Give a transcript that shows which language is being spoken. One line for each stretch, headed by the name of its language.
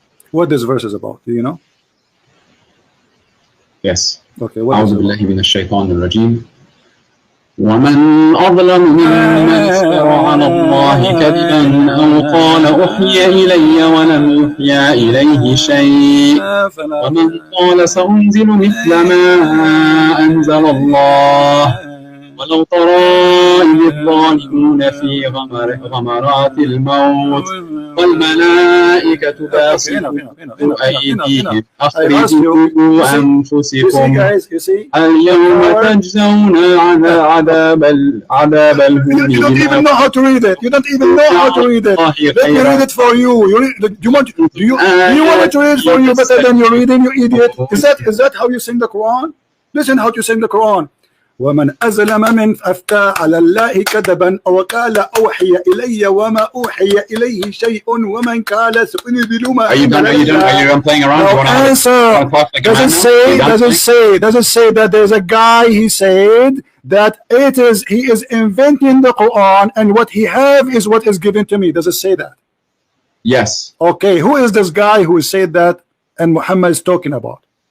English: What this verse is about, do you know? Yes. Okay, what is
Arabic: أعوذ
English: it about?
Arabic: بالله من الشيطان الرجيم. ومن أظلم ممن افترى على الله كذبا أو قال أوحي إلي ولم يوحى إليه شيء ومن قال سأنزل مثل ما أنزل الله ولو ترى إذ الظالمون في غمرات الموت والملائكة باسطوا أيديهم أخرجوا أنفسكم اليوم تجزون عذاب الهون
English: You don't even know how to read it. You don't even know how to read it. Let me read it for you. Do you want me to read it for you better than you're reading, you idiot? Is that how you sing the Quran? Listen how to sing the Quran.
Arabic: ومن أظلم من أفتى على الله كذبا أو قال أوحي إلي وما أوحي إليه شيء ومن قال سأنزل ما
English: Are you done? Are you done playing around? No answer. Does it say that there's a guy, he said that he is inventing the Quran and what he have is what is given to me? Does it say that? Yes. Okay, who is this guy who said that and Muhammad is talking about?